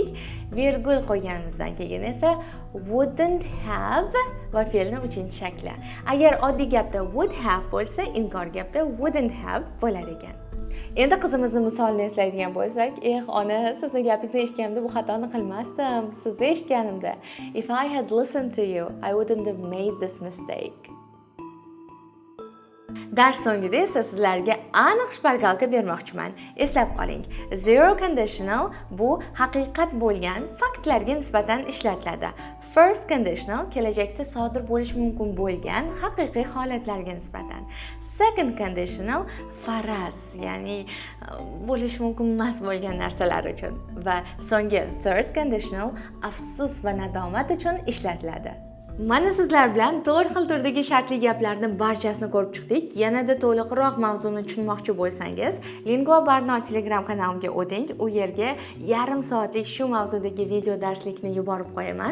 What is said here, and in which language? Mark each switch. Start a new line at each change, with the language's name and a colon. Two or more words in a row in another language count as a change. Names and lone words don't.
Uzbek: Virgul qo'yganimizdan keyin esa
English: wouldn't have
Uzbek: va fe'lning uchinchi shakli. Agar oddiy gapda
English: would have
Uzbek: bo'lsa, inkor gapda
English: wouldn't have
Uzbek: bo'lar ekan. Endi qizimizning misolini eslaydigan bo'lsak, ona, sizni gapingizni eshitganimda bu xatoni qilmasdim. Sizni eshitganimda,
English: if I had listened to you, I wouldn't have made this mistake.
Uzbek: Dars so'ngida esa sizlarga aniq shpargalka bermoqchiman. Eslab qoling.
English: Zero conditional
Uzbek: bu haqiqat bo'lgan faktlarga nisbatan ishlatiladi.
English: First conditional
Uzbek: kelajakda sodir bo'lishi mumkin bo'lgan haqiqiy holatlarga nisbatan.
English: Second conditional
Uzbek: faraz, ya'ni bo'lishi mumkin emas bo'lgan narsalar uchun. Va so'nggi
English: third conditional
Uzbek: afsus va nadomat uchun ishlatiladi. Mana sizlar bilan 4 xil turdagi shartli gaplarning barchasini ko'rib chiqdik. Yanada to'liqroq mavzuni tushunmoqchi bo'lsangiz, Lingua Barno Telegram kanalimga o'ting. U yerga yarim soatlik shu mavzudagi video darslikni yuborib qo'yaman.